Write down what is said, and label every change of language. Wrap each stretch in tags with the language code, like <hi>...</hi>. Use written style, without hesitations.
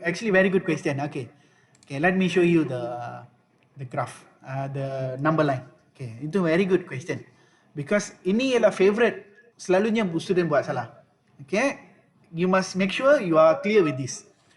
<en>Actually, very good question. Okay, let me show you the graph, the number line. Okay, itu very good question. Because</en> <ms>ini ialah favorite, selalunya student buat salah.</ms> <en>Okay, you must make sure you are clear with this.</en>